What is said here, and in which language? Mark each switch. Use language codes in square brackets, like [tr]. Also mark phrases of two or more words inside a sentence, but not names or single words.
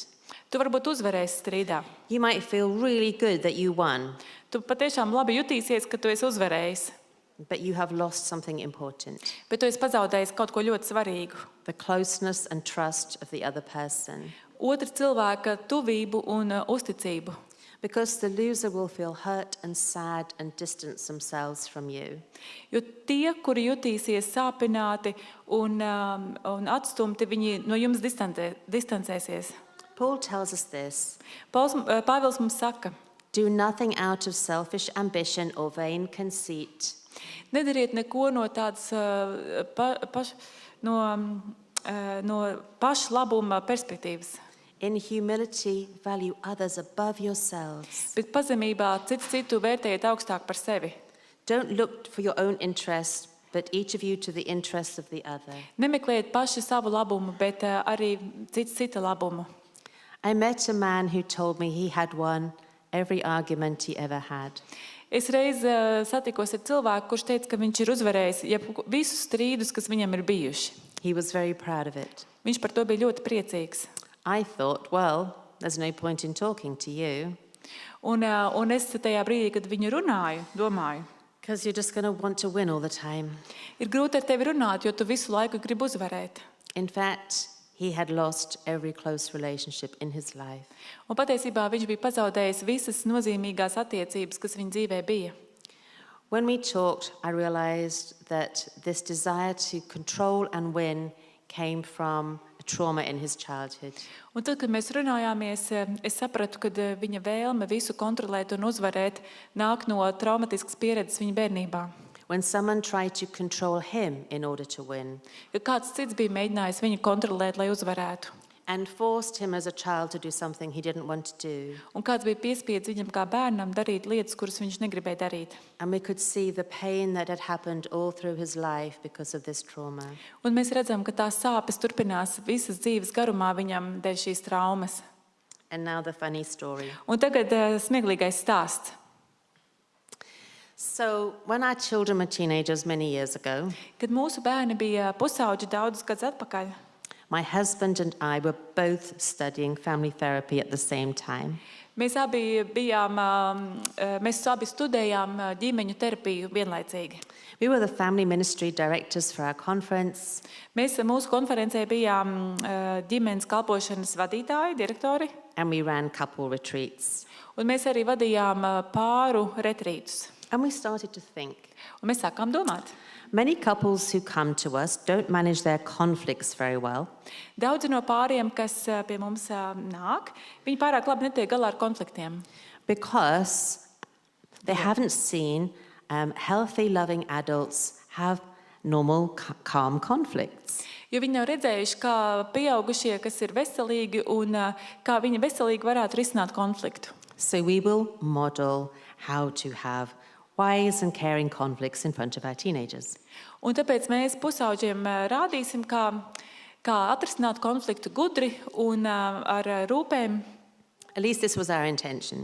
[lv] Tu varbūt uzvarēsi strīdā. [en] You might feel really good that you won, [lv] Tu patiešām labi jutīsies, ka tu esi uzvarējis, [en] but you have lost something important. [lv] bet tu esi pazaudējis kaut ko ļoti svarīgu. [en] The closeness and trust of the other person. [lv] Otra cilvēka tuvību un uzticību. [en] Because the loser will feel hurt and sad and distance themselves from you. [lv] Jo tie, kuri jutīsies sāpināti un atstumti, viņi no jums distancēsies. [en] Paul tells us this. [lv] Pāvils mums saka, [en] Do nothing out of selfish ambition or vain conceit. [lv] nedariet neko no tādas no pašlabuma perspektīvas. [en] In humility, value others above yourselves. [lv] Bet pazemībā citu vērtējiet augstāk par sevi. [en] Don't look for your own interest, but each of you to the interest of the other. [lv] Nemeklējiet paši savu labumu, bet arī cita labumu. [en] I met a man who told me he had won every argument he ever had. [lv] Es reiz satikos ar cilvēku, kurš teica, ka viņš ir uzvarējis visus strīdus, kas viņam ir bijuši. [en] He was very proud of it. [lv] Viņš par to bija ļoti priecīgs. [en] I thought, well, there's no point in talking to you. [lv] Un es tajā brīdī, kad viņu runāju, domāju, [en] Because you're just going to want to win all the time. [lv] ir grūti ar tevi runāt, jo tu visu laiku gribi uzvarēt. [en] In fact, he had lost every close relationship in his life. [lv] Un patiesībā viņš bija pazaudējis visas nozīmīgās attiecības, kas viņa dzīvē bija. [en] When we talked, I realized that this desire to control and win came from a trauma in his childhood. [lv] Un tad, kad mēs runājāmies, es sapratu, ka viņa vēlme visu kontrolēt un uzvarēt nāk no traumatiskas pieredzes viņa bērnībā. [en] When someone tried to control him in order to win [lv] Jo kāds cits bija mēģinājis viņu kontrolēt, lai uzvarētu. [en] and forced him as a child to do something he didn't want to do. [lv] Un kāds bija piespiedz viņam kā bērnam darīt lietas, kuras viņš negribēja darīt. [en] And we could see the pain that had happened all through his life because of this trauma. [lv] Un mēs redzam, ka tās sāpes turpinās visas dzīves garumā viņam dēļ šīs traumas. [en] And now the funny story. [lv] Un tagad smieklīgais stāsts. [en] So when our children were teenagers many years ago, [lv] Kad mūsu bērni bija pusauģi daudzus gadus atpakaļ, [en] my husband and I were both studying family therapy at the same time. [lv] mēs abi studējām ģimeņu terapiju vienlaicīgi. [en] We were the family ministry directors for our conference, [lv] Mēs mūsu konferencē bijām ģimenes kalpošanas vadītāji, direktori, [en] and we ran couple retreats. [lv] un mēs arī vadījām pāru retrītus. [en] And we started to think, [lv] Un mēs sākām domāt. [en] many couples who come to us don't manage their conflicts very well. [lv] Daudzi no pāriem, kas pie mums nāk, viņi pārāk labi netiek galā ar konfliktiem. [en] Because they haven't seen healthy, loving adults have normal, calm conflicts. [lv] Jo viņi nav redzējuši, kā pieaugušie, kas ir veselīgi, un kā viņi veselīgi varētu risināt konfliktu. [en] So we will model how to have wise and caring conflicts in front of our teenagers. [lv] Un tāpēc mēs pusauģiem rādīsim, kā atrisināt konfliktu gudri un ar rūpēm. [en] At least this was our intention.